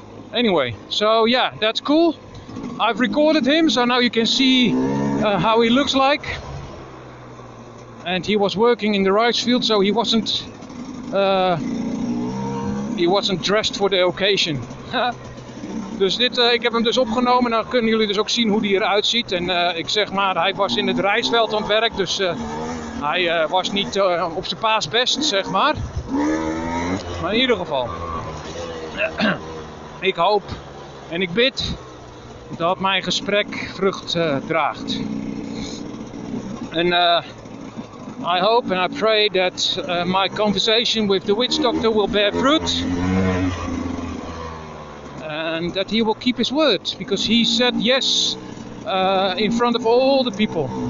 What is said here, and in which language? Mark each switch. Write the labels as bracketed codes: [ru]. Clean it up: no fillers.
[en] Anyway, so yeah, that's cool. I've recorded him, so now you can see how he looks like. And he was working in the rice field, so he wasn't dressed for the occasion. [nl] Dus ik heb hem dus opgenomen. Dan kunnen jullie dus ook zien hoe hij eruit ziet. En ik zeg maar, hij was in het rijstveld aan het werk, dus hij was niet op zijn paasbest, zeg maar. Maar in ieder geval, ik hoop en ik bid dat mijn gesprek vrucht draagt. [en] En I hope and I pray that my conversation with the witch doctor will bear fruit. And that he will keep his word, because he said yes in front of all the people.